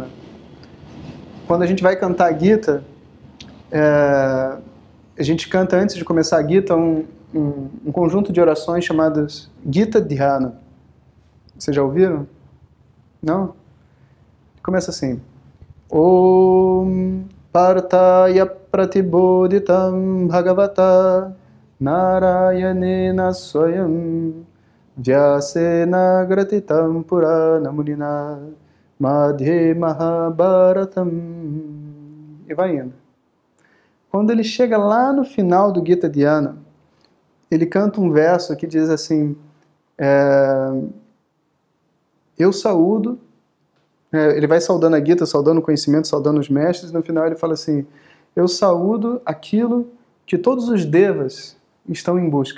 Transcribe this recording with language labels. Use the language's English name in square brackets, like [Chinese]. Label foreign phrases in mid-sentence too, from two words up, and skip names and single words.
[Portuguese] Quando a gente vai cantar a Gita, a gente canta antes de começar a Gita um conjunto de orações chamadas Gita Dhyana. Vocês já ouviram? Não? Começa assim. [Sanskrit] ॐ पार्थाय प्रतिबोधितां भगवता नारायणेन स्वयं व्यासेन ग्रथितां पुराण मुनिना मध्ये महाभारतम्. [Portuguese] E vai indo. Quando ele chega lá no final do Gita Dhyana, ele canta um verso que diz assim, eu saúdo, ele vai saudando a Gita, saudando o conhecimento, saudando os mestres, e no final ele fala assim, eu saúdo aquilo que todos os devas estão em busca.